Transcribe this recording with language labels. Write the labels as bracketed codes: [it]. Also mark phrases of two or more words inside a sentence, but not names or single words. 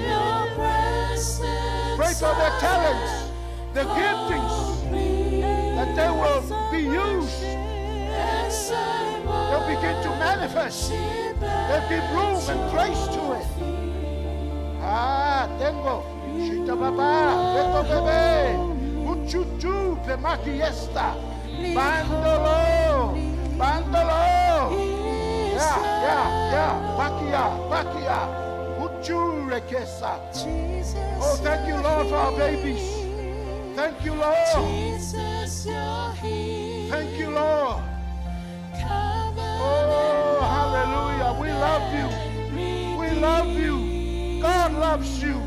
[en] Pray for their talents, their giftings, that they will be used. They'll begin to manifest. They'll give room and place to it. Tengo. Shita baba, beto bebe, uchuchu, pemaki esta, bandolo, bakia, uchu rekesa. Oh, thank you, Lord, for our babies. Thank you, Lord. Thank you, Lord. Oh, hallelujah. We love you. We love you. God loves you.